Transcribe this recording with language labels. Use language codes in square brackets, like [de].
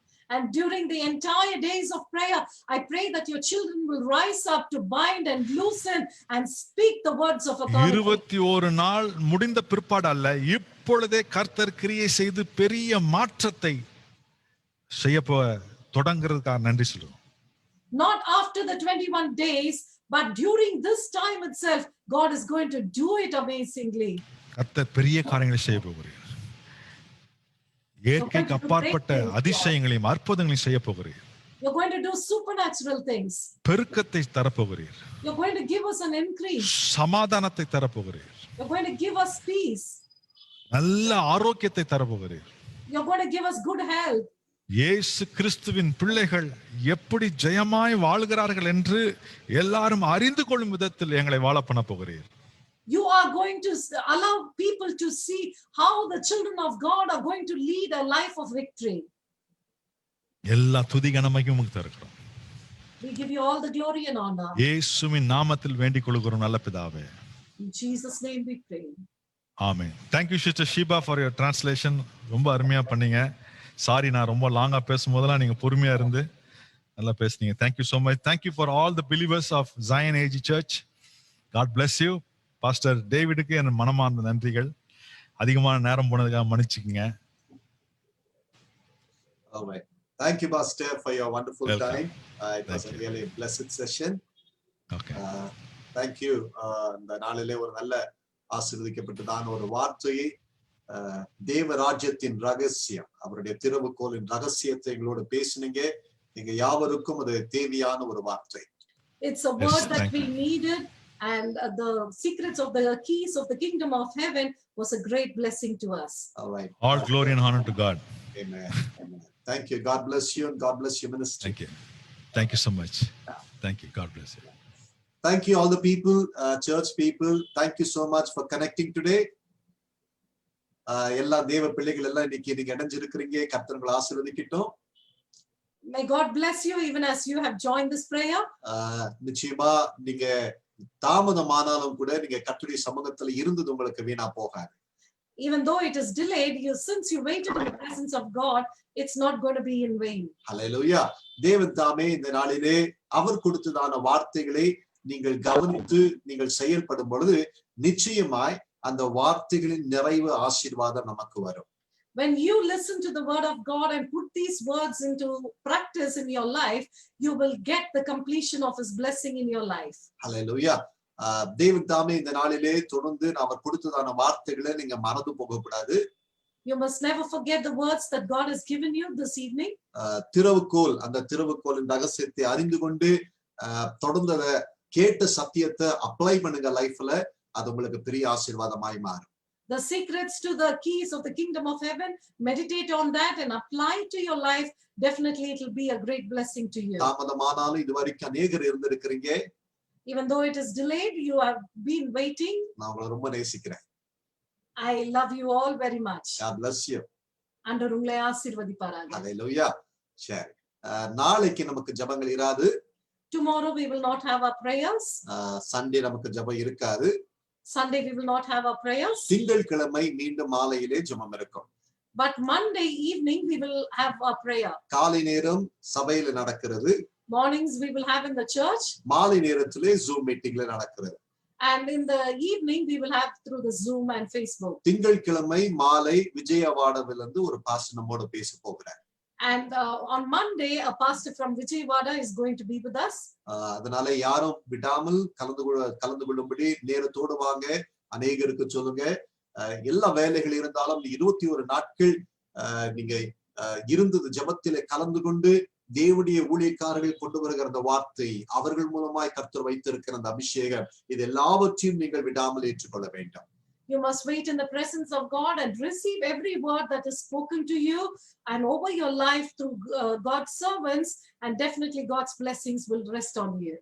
[en] And during the entire days of prayer, I pray that your children will rise up to bind and loosen and speak the words of authority. [ta] 21 நாள் முடிந்த பிற்பாடு அல்ல, இப்பொழுதே கர்த்தர் கிரியை செய்து பெரிய மாற்றத்தை செய்ய தொடங்குறதுக்காக நன்றி சொல்லுவோம். [en] Not after the 21 days, But during this time itself, God is going to do it amazingly. [ta] கர்த்தர் பெரிய காரியங்களை செய்ய போகிறீர். இயற்கைக்கு அப்பாற்பட்ட அதிசயங்களையும் அற்புதங்களையும் செய்ய போகிறீர். [en] You're going to do supernatural things. [ta] பெருக்கத்தை தரப்போகிறீர். [en] You're going to give us an increase. [ta] சமாதானத்தை தரப்போகிறீர். [en] You're going to give us peace. [ta] நல்ல ஆரோக்கியத்தை தரப்போகிறீர். [en] You're going to give us good health. [ta] இயேசு கிறிஸ்துவின் பிள்ளைகள் எப்படி ஜெயமாய் வாழ்கிறார்கள் என்று எல்லாரும் அறிந்து கொள்ளும் விதத்தில் எங்களை வாழ பண்ண போகிறீர். [en] You are going to allow people to see how the children of God are going to lead a life of victory. [ta] எல்லா துதி கனமையும் உங்களுக்கு தருகிறோம். [en] We give you all the glory and honor. [ta] இயேசுவின் நாமத்தில் வேண்டிக் கொள்கிறோம் நல்ல பிதாவே. [en] In Jesus' name we pray. Amen. Thank you Sister Sheba for your translation. [ta] ரொம்ப அருமையா பண்ணீங்க. சாரி நான் ரொம்ப லாங்கா பேசும்போதெல்லாம் நீங்க பொறுமையா இருந்து நல்லா பேசுனீங்க. [en] Thank you so much. Thank you for all the believers of Zion AG Church. God bless you. [ta] Pastor டேவிடுக்கு என் மனமார்ந்த நன்றிகள். அதிகமான நேரம் போனதுக்காக மன்னிச்சுக்கங்க. [en] All right. Thank you, Pastor, for your wonderful Welcome. time. It was a really blessed session. Okay. Thank you. [ta] இந்த நாளிலே ஒரு நல்ல ஆசீர்வதிக்கப்பட்டதான ஒரு வார்த்தையை தேவராஜ்யத்தின் ரகசியம், அவருடைய திறவுகோலின் ரகசியத்தை எங்களோடு பேசினீங்க. நீங்க யாவருக்கும் அது தேவையான ஒரு வார்த்தை. [en] It's a word that we needed, and the secrets of the keys of the kingdom of heaven was a great blessing to us. All right. All glory and honor to God. Amen. Amen. Thank you. God bless you and God bless your ministry. Thank you. Thank you so much. Thank you. God bless you. Thank you all the people, church people. Thank you so much for connecting today. [ta] எல்லா தேவ பிள்ளைகள் எல்லாம் இன்னைக்கு நீங்க இணைஞ்சிருக்கிறீங்க. கர்த்தர் உங்களை ஆசீர்வதிக்கட்டும். [en] May God bless you even as you have joined this prayer. [ta] நிச்சயமா நீங்க தாமதமானாலும் கூட நீங்க கர்த்தருடைய சமூகத்துல இருந்தது உங்களுக்கு வீணா போகாது. [en] Even though it is delayed, since you waited in the presence of God, it's not going to be in vain. Hallelujah. [ta] தேவன் தாமே இந்த நாளிலே அவர் கொடுத்ததான வார்த்தைகளை நீங்கள் கவனித்து நீங்கள் செயல்படும் பொழுது நிச்சயமாய் அந்த வார்த்தைகளின் நிறைவு ஆசீர்வாதம் நமக்கு வரும். [en] When you listen to the word of God and put these words into practice in your life, you will get the completion of his blessing in your life. Hallelujah. [ta] தேவன் தாமே இந்த நாளிலே தொடர்ந்து அவர் கொடுத்ததான வார்த்தைகளை நீங்க மறந்து போக கூடாது. [en] You must never forget the words that God has given you this evening. [ta] திறவுகோல், அந்த திறவுகோலின் ரகசியத்தை அறிந்து கொண்டு தொடர்ந்து அதை கேட்ட சத்தியத்தை அப்ளை பண்ணுங்க லைஃப்ல. அது உங்களுக்கு பெரிய ஆசீர்வாதமாய் மாறும். [en] The secrets to the keys of the kingdom of heaven, meditate on that and apply to your life. Definitely it will be a great blessing to you. [ta] தாமதமானாலும் இதுவரைக்கும் அநேகர் இருந்திருக்கிறீங்க. [en] Even though it is delayed, you have been waiting. [ta] நான் உங்களை ரொம்ப நேசிக்கிறேன். [en] I love you all very much. God bless you. [ta] ஆண்டவர் உங்களை ஆசீர்வதிப்பாராக. Hallelujah. சரி. நாளைக்கு நமக்கு ஜெபங்கள் இராது. [en] Tomorrow we will not have our prayers. [ta] Sunday நமக்கு ஜெபம் இருக்காது. [en] Sunday we will not have our prayers. [ta] திங்கட்கிழமை மீண்டும் மாலையிலே ஜெபம் இருக்கும். [en] But Monday evening we will have our prayer. [ta] காலை நேரம் சபையில நடக்கிறது. [en] Mornings we will have in the church. [ta] மாலை நேரத்திலே Zoom மீட்டிங்ல நடக்கிறது. [en] And in the evening we will have through the Zoom and Facebook. [ta] திங்கட்கிழமை மாலை விஜயவாடாவிலிருந்து ஒரு பாஸ்டர் நம்மோடு பேச போகிறார். [en] And on Monday a pastor from Vijayawada is going to be with us. [ta] அதனால யாரும் விடாமல் கலந்து கொள்ளும்படி நேரத்தோடு வாங்க. அநேகருக்கு சொல்லுங்க. எல்லா வேலைகள் இருந்தாலும் 21 நாட்கள் நீங்க இருந்தது ஜெபத்திலே கலந்து கொண்டு தேவனுடைய ஊழியக்காரர்கள் கொண்டு வருகிற அந்த வார்த்தை, அவர்கள் மூலமாய் கர்த்தர் வைத்திருக்கிற அந்த அபிஷேகம், இது எல்லாவற்றையும் நீங்கள் விடாமல் ஏற்றுக்கொள்ள வேண்டும். [en] You must wait in the presence of God and receive every word that is spoken to you and over your life through God's servants, and definitely God's blessings will rest on you.